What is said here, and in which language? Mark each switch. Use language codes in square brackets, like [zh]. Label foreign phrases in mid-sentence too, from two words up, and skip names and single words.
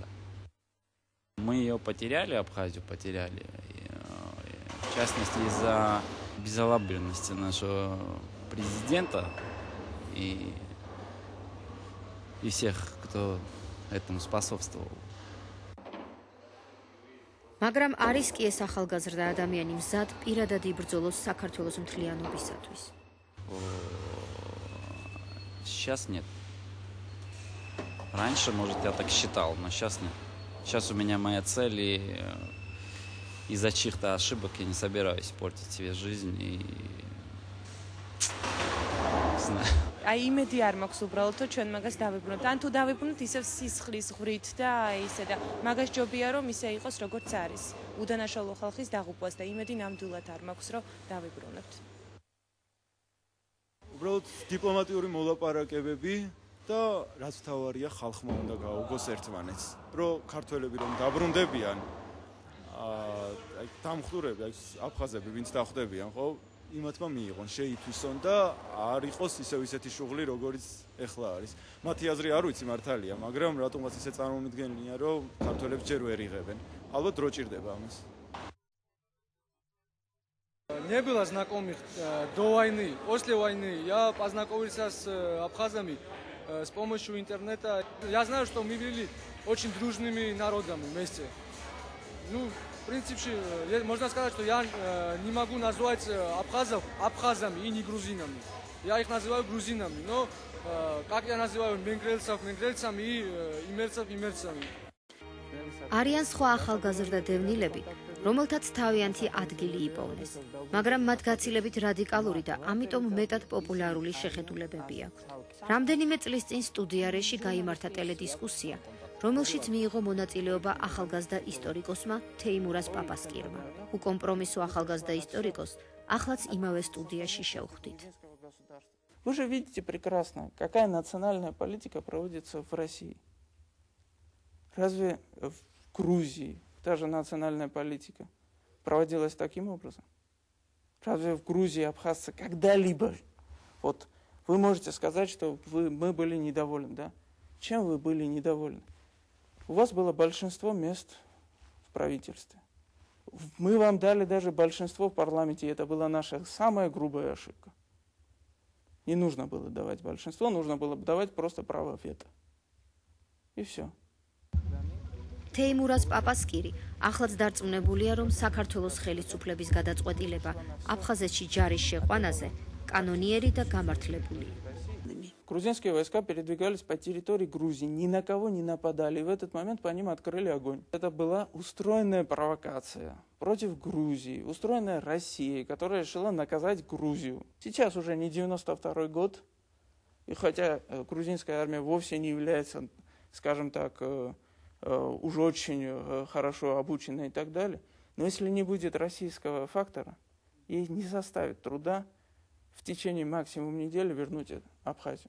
[ru] Мы ее потеряли, Абхазию потеряли, в частности, из-за безалаберности нашего президента и всех, кто этому способствовал. [ka] მაგრამ არის კი ეს ახალგაზრდა ადამიანი მზად პირადად იბრძოლოს საქართველოს მთლიანობისათვის. [ru] Сейчас нет. Раньше, может, я так считал, но сейчас нет. Сейчас у меня моя цель, и из-за чьих-то ошибок я не собираюсь портить себе жизнь и не знаю. [ka] აი იმედი არ მაქვს უბრალოდ თუ ჩვენ მაგას დავიბრუნოთ. ან თუ დავიბრუნოთ ისევ სისხლის ღვრით და ისე და მაგას ჯობია რომ ისე იყოს როგორც არის. უდანაშაულო ხალხის დაღუპვას და იმედი ნამდვილად არ მაქვს რომ დავიბრუნოთ. უბრალოდ დიპლომატიური მოლაპარაკებები და რაც თავარია ხალხმა უნდა გაუგოს ერთმანეთს. რომ ქართველები რომ დაბრუნდებიან აი დამხურები, აი აფხაზები ვინც დახვდებიან, ხო? იმათმა მიიღონ, შეითვისონ და არ იყოს ისევ ისეთი შუღლი, როგორიც ეხლა არის. მათი აზრი არ ვიცი მართალია, მაგრამ რატომაც ისე წარმომიდგენია, რომ ქართველებს ჯერ ვერ იღებენ. ალბათ დრო ჭირდება ამას. [ru] Не было знакомых до войны. После войны я познакомился с абхазами с помощью интернета. Я знаю, что мы были очень дружными народами вместе. Ну, в принципе, можно сказать, что я не могу назвать абхазов абхазами и не грузинами. Я их называю грузинами, но как я называю менгрельцев менгрельцами и имерцев имерцами. [ka] არიან სხვა ახალგაზრდა დევნილები, რომელთაც თავიანთი ადგილი იპოვნეს, მაგრამ მათ გაცილებით რადიკალური და ამიტომ მეტად პოპულარული შეხედულებები აქვთ. რამდენიმე წლის წინ სტუდიაში გაიმართა ტელედისკუსია, რომელშიც მიიღო მონაწილეობა ახალგაზრდა ისტორიკოსმა თეიმურაზ პაპასკირმა. უკომპრომისო ახალგაზრდა ისტორიკოს ახლაც имავე სტუდიაში შევხვდით. [ru] Вы же видите прекрасно, какая национальная политика проводится в России. Разве в Грузии та же национальная политика проводилась таким образом? Разве в Грузии абхазцы когда-либо... Вот вы можете сказать, что мы были недовольны, да? Чем вы были недовольны? У вас было большинство мест в правительстве. Мы вам дали даже большинство в парламенте, и это была наша самая грубая ошибка. Не нужно было давать большинство, нужно было давать просто право вето. И все. [ka] თეიმურაზ პაპასკირი ახლაც დარწმუნებულია, რომ საქართველოს ხელისუფლების გადაწყვეტილება აფხაზეთში ჯარის შეყვანაზე კანონიერი და გამართლებული. [ru] Грузинские войска передвигались по территории Грузии, ни на кого не нападали. И в этот момент по ним открыли огонь. Это была устроенная провокация против Грузии, устроенная Россией, которая решила наказать Грузию. Сейчас уже не 92-й год, и хотя грузинская армия вовсе не является, скажем так, уже очень хорошо обученной и так далее, но если не будет российского фактора, ей не составит труда в течение максимум недели вернуть Абхазию.